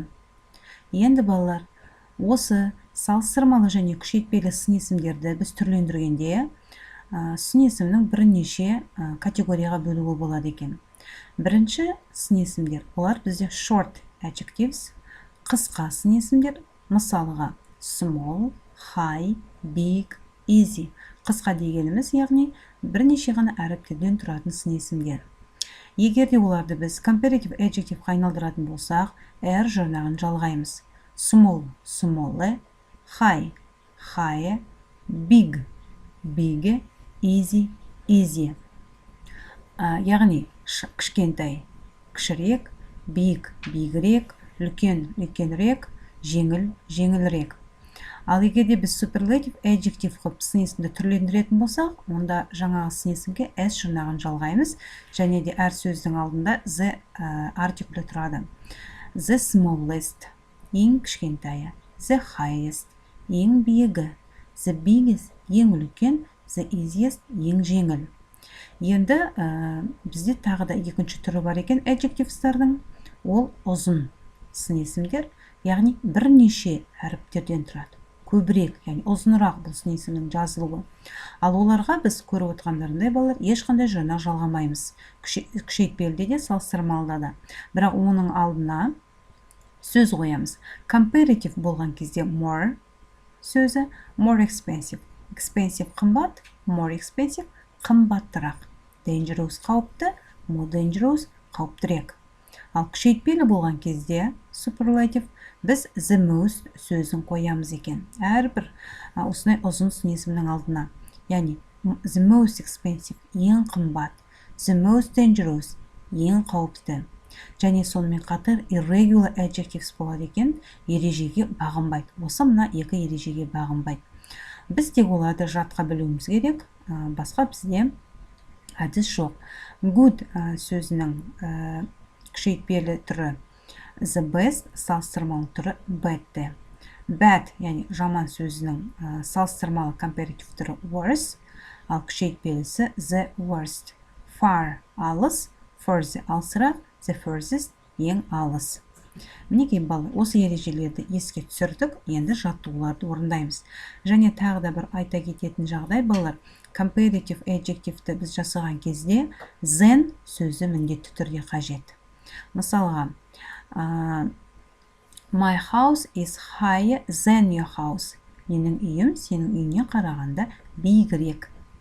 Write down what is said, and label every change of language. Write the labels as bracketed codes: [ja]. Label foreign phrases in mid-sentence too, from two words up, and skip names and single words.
[kk] Енді балалар, осы салыстырмалы және күшейтпелі сын есімдерді біз түрлендіргенде, сын есімнің бірнеше категорияға бөлуге болады екен. Бірінші сын есімдер, олар бізде [en] short adjectives, [kk] қысқа сын есімдер, мысалға [en] small, high, big, easy. [kk] Қысқа дегеніміз, яғни бірнеше ғана әріптерден тұратын сын есімдер. Егер де оларды біз [en] comparative adjective [kk] айналдыратын болсақ, әр жұрнағын жалғаймыз. [en] Small, smaller, high, higher, big, bigger, easy, easier. [kk] Яғни кішкентай, кішірек, big, bigірек, үлкен, үлкенірек, жеңіл, жеңілірек. Ал егер де біз [en] superlative adjective [kk] қып сын есімді түрлендіретін болсақ, онда жаңағы сын есімге s жұрнағын жалғаймыз, және де әр сөздің алдында the артиклі тұрады. [en] The smallest, [kk] ең кішкентайы, [en] the highest, [kk] ең биігі, [en] the biggest, [kk] ең үлкен, [en] the easiest, [kk] ең жеңіл. Енді бізде тағы да екінші түрі бар екен adjectivestардың, ол ұзын сын есімдер, яғни бірнеше әріптерден тұрады. Көбірек, яғни ұзынырақ бұл сын есімнің жазылуы. Ал оларға біз көріп отырғандарындай балалар ешқандай жұрнақ жалғамаймыз. Күшейтпеліде де, салыстырмалыда да. Бірақ оның алдына сөз қоямыз. Comparative болған кезде more сөзі, [en] more expensive. [kk] Expensive қымбат, [en] more expensive [kk] қымбаттырақ. Dangerous қауіпті, [en] more dangerous [kk] қауіптірек. Ал күшейтпелі болған кезде superlative біз [en] the most [kk] сөзін қоямыз екен. Әрбір осындай ұзын сын есімнің алдына. Яғни [en] the most expensive [kk] ең қымбат, [en] the most dangerous [kk] ең қауіпті. Және сонымен қатар [en] irregular adjectives [kk] болады екен, ережеге бағынбайды. Осы мына екі ережеге бағынбайды. Біз тек оларды жатқа білуіміз керек, басқа бізде әдіс жоқ. Good сөзінің күшейтпелі түрі [en] the best, [kk] салыстырмалы түрі bad. Bad, яғни жаман сөзінің салыстырмалы comparative түрі worse, ал күшейтпелісі [en] the worst. [kk] Far, алыс, further, алысырақ, [en] the furthest, [kk] ең алыс. Мінекей балалар, осы ережелерді еске түсірдік, енді жаттығуларды орындаймыз. Және тағы да бір айта кететін жағдай балалар, [en] comparative adjectiveті [kk] біз жасаған кезде than сөзі міндетті түрде қажет. Мысалға, [en] my house is higher than your house. [kk] Менің үйім сенің үйіне қарағанда биігірек.